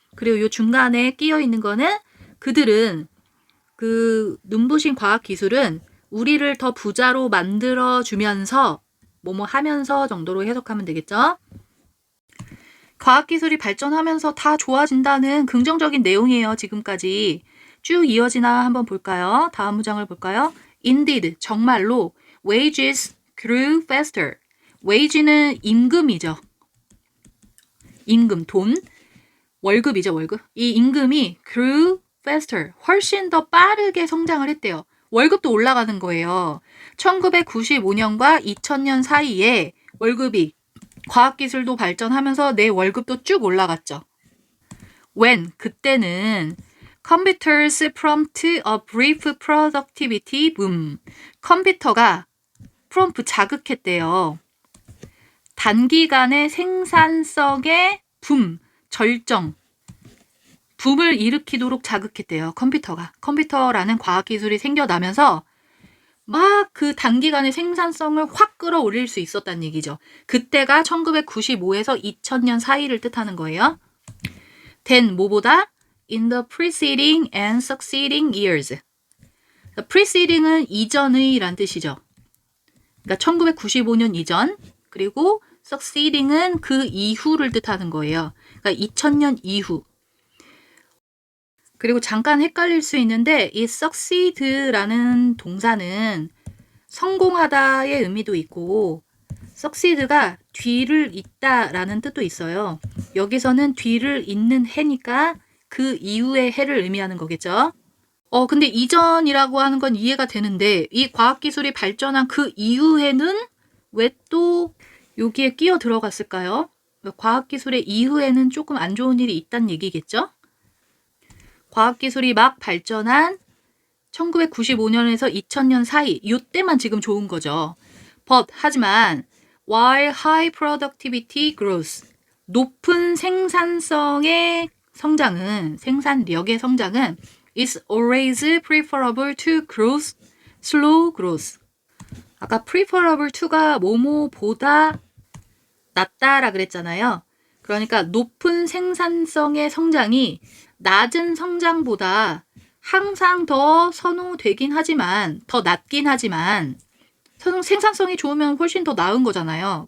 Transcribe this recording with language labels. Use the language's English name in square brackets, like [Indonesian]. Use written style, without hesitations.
[Korean] 그리고 이 중간에 끼어 있는 거는 그들은 그 눈부신 과학기술은 우리를 더 부자로 만들어주면서 뭐뭐 하면서 정도로 해석하면 되겠죠? 과학기술이 발전하면서 다 좋아진다는 긍정적인 내용이에요. 지금까지. 쭉 이어지나 한번 볼까요? 다음 문장을 볼까요? [English] Indeed, [Korean] 정말로 [English] wages grew faster. [Korean] wage는 임금이죠. 임금, 돈, 월급이죠, 월급. 이 임금이 [English] grew faster, [Korean] 훨씬 더 빠르게 성장을 했대요. 월급도 올라가는 거예요. 1995년과 2000년 사이에 월급이 과학기술도 발전하면서 내 월급도 쭉 올라갔죠. [English] When, [Korean] 그때는 [English] computers prompt a brief productivity boom. [Korean] 컴퓨터가 prompt 자극했대요. 단기간의 생산성의 붐, 절정, 붐을 일으키도록 자극했대요. 컴퓨터라는 과학기술이 생겨나면서 막 그 단기간의 생산성을 확 끌어올릴 수 있었다는 얘기죠. 그때가 1995에서 2000년 사이를 뜻하는 거예요. [English] then, [Korean] 뭐보다? [English] in the preceding and succeeding years. [Korean] preceding은 이전의 란 뜻이죠. 그러니까 1995년 이전, 그리고 succeeding은 그 이후를 뜻하는 거예요. 그러니까 2000년 이후. 그리고 잠깐 헷갈릴 수 있는데 이 succeed라는 동사는 성공하다의 의미도 있고 succeed가 뒤를 잇다라는 뜻도 있어요. 여기서는 뒤를 잇는 해니까 그 이후의 해를 의미하는 거겠죠. 근데 이전이라고 하는 건 이해가 되는데 이 과학기술이 발전한 그 이후에는 왜 또 여기에 끼어 들어갔을까요? 과학기술의 이후에는 조금 안 좋은 일이 있다는 얘기겠죠? 과학기술이 막 발전한 1995년에서 2000년 사이, 이때만 지금 좋은 거죠. 하지만 [English] while high productivity grows, [Korean] 높은 생산성의 성장은 생산력의 성장은 [English] is always preferable to growth, slow growth. [Korean] 아까 [English] preferable to [Korean] 가 뭐뭐보다 낫다라 그랬잖아요. 그러니까 높은 생산성의 성장이 낮은 성장보다 항상 더 선호되긴 하지만 더 낫긴 하지만 생산성이 좋으면 훨씬 더 나은 거잖아요.